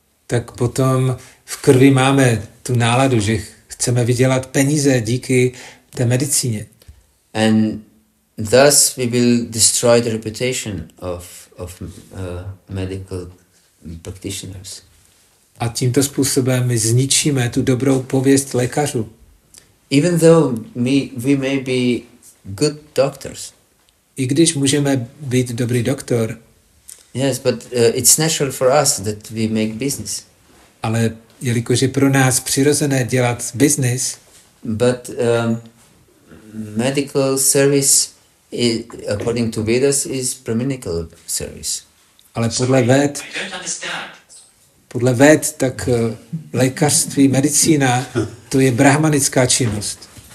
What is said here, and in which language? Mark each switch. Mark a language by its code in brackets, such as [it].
[cs] tak potom v krvi máme tu náladu, že chceme vydělat peníze díky té medicíně. [en] And thus we will destroy the reputation of medical practitioners. [cs] A tímto způsobem my zničíme tu dobrou pověst lékařů. [en] Even though we may be good doctors. [cs] I když můžeme být dobrý doktor, [en] Yes, but it's natural for us that we make business. [cs] ale jelikož je pro nás přirozené dělat business, [en] But medical service according to Vedas, is Brahminical service. [cs] Ale podle Ved, tak lékařství, medicína, to je brahmanická činnost.